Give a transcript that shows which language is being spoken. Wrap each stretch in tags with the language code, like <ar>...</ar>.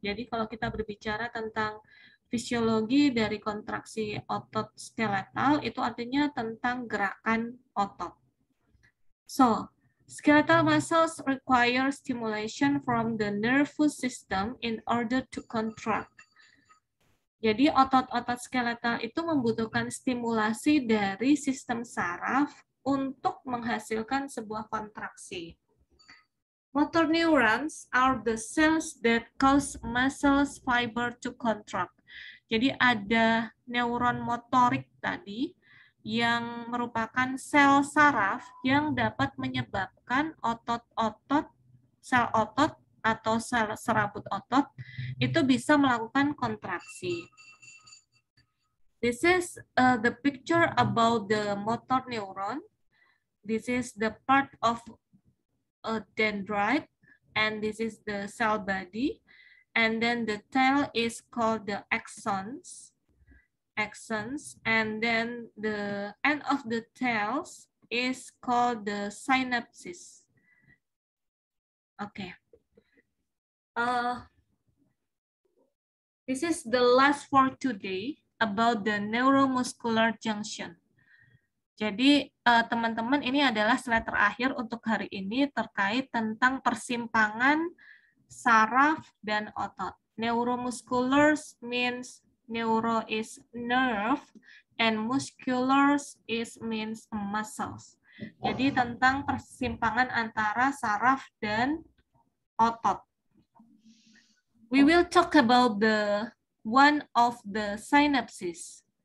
<id>Jadi kalau kita berbicara tentang fisiologi dari kontraksi otot skeletal, itu artinya tentang gerakan otot.</id> <en>So, skeletal muscles require stimulation from the nervous system in order to contract.</en> <id>Jadi otot-otot skeletal itu membutuhkan stimulasi dari sistem saraf untuk menghasilkan sebuah kontraksi.</id> <en>Motor neurons are the cells that cause muscle fiber to contract.</en> <id>Jadi ada neuron motorik tadi yang merupakan sel saraf yang dapat menyebabkan otot-otot, sel otot atau sel serabut otot itu bisa melakukan kontraksi.</id> <en>This is the picture about the motor neuron. This is the part of a dendrite, and this is the cell body, and then the tail is called the axons, and then the end of the tails is called the synapses. Okay. This is the last for today about the neuromuscular junction.</en> <id>Jadi teman-teman, ini adalah slide terakhir untuk hari ini terkait tentang persimpangan saraf dan otot.</id> <en>Neuromusculars means neuro is nerve and musculars is means muscles.</en> <id>Jadi tentang persimpangan antara saraf dan otot.</id> <en>We will talk about the one of the synapses.</en>